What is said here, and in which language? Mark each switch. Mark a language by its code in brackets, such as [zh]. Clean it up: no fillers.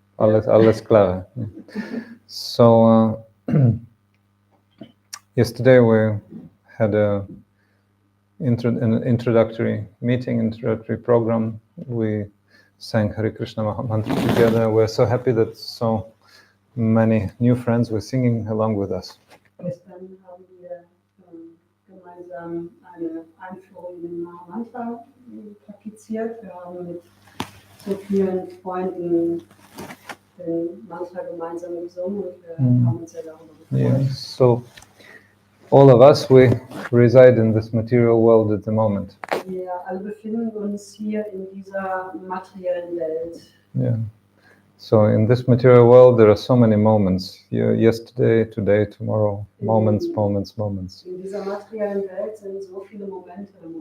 [de] Alles klar. [en] So, yesterday we had an introductory meeting, introductory program we sang Hare Krishna Mahamantra together. We're so happy that so many new friends were singing along with us. [de] Gestern haben wir gemeinsam eine Einführung in den Mahamantra praktiziert. Wir haben mit so vielen Freunden den Mantra gemeinsam gesungen und wir haben uns sehr darüber gefreut. [en] Yeah, so all of us, we reside in this material world at the moment. [de] Wir alle befinden uns hier in dieser materiellen Welt. [en] Yeah. So in this material world, there are so many moments. Yesterday, today, tomorrow. Moments. [de] In dieser materiellen Welt sind so viele Momente.